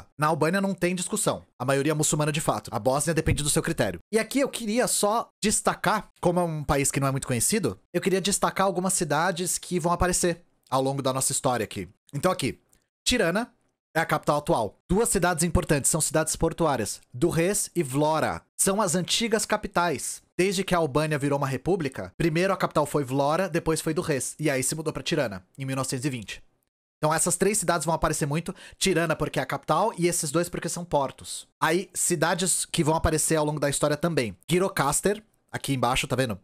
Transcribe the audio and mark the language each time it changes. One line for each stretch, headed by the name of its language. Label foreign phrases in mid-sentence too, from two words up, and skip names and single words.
Portuguese: Na Albânia não tem discussão. A maioria muçulmana de fato. A Bósnia depende do seu critério. E aqui eu queria só destacar, como é um país que não é muito conhecido, eu queria destacar algumas cidades que vão aparecer ao longo da nossa história aqui. Então aqui, Tirana é a capital atual. 2 cidades importantes, são cidades portuárias. Durrës e Vlora são as antigas capitais. Desde que a Albânia virou uma república, primeiro a capital foi Vlora, depois foi Durrës. E aí se mudou pra Tirana, em 1920. Então essas 3 cidades vão aparecer muito. Tirana porque é a capital e esses 2 porque são portos. Aí, cidades que vão aparecer ao longo da história também. Gjirokastër, aqui embaixo, tá vendo?